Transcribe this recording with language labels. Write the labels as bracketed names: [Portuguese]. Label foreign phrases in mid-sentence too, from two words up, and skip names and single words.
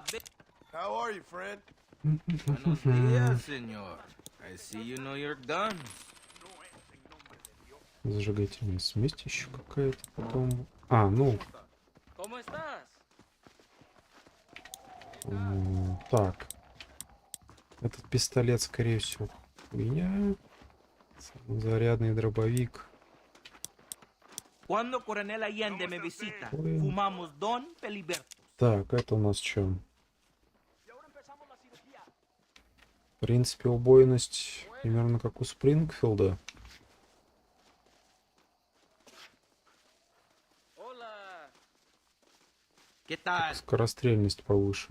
[English] How are you, friend? [Spanish] Buenos días, señor. [English] I see you know you're done. [Russian] Зажигательная смесь еще какая-то потом. А, ну. [Spanish] ¿Cómo estás? [Russian] Так. Этот пистолет, скорее всего, хуйня. Зарядный дробовик. [Spanish] Cuando Coronel Allende me visita, fumamos Don Peliberto. [Russian] Так, это у нас что? В принципе, убойность примерно как у Спрингфилда. Скорострельность повыше.